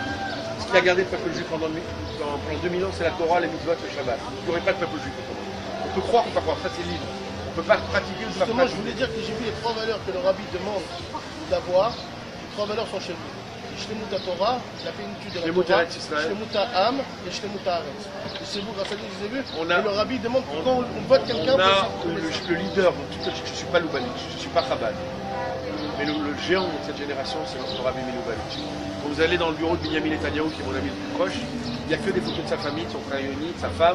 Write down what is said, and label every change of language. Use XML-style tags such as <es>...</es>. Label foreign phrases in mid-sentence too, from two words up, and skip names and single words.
<fr>Ce qui a gardé le peuple juif pendant 2000 ans, c'est la Torah, les mitzvot, le Shabbat. Il n'y aurait pas de peuple juif autrement. On peut croire, on peut pas croire, ça c'est libre. On ne peut pas pratiquer ou pas pratiquer. Je voulais dire que j'ai vu les 3 valeurs que le rabbi demande d'avoir. Les 3 valeurs sont chez lui.</fr> <he>שלמות תורה,</he> <fr>la plénitude de la</fr> <he>Shlemut Torah, ארץ ישראל. שלמות עם et שלמות הארץ.</he> <fr>Et c'est vous, grâce à Dieu, vous avez vu, On a- et le rabbi demande quand on vote quelqu'un, On a pour le leader, donc, je ne suis pas Lubavitch, je ne suis pas Chabad. Mais le géant de cette génération, c'est notre Rabbi Lubavitch. Quand vous allez dans le bureau de Binyamin Netanyahu, qui est mon ami le plus proche, il n'y a que des photos de sa famille, de son frère Yoni, de sa femme.</fr>